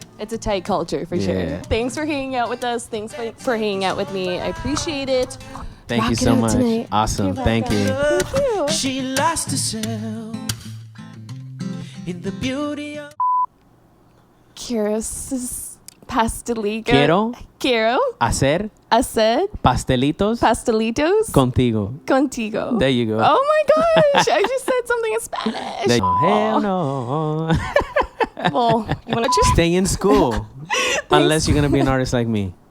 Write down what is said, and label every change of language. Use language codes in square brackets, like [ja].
[en] It's a tight culture for sure. Thanks for hanging out with us. Thanks for hanging out with me. I appreciate it. Thank you so much. Tonight. Awesome. Thank you. Thank you. She lost herself in the beauty of Kira's pastelito. [es] Quiero hacer pastelitos contigo. [en] There you go. Oh my gosh, I just said something in Spanish. Hell no. Well, you want to just stay in school unless you're going to be an artist like me.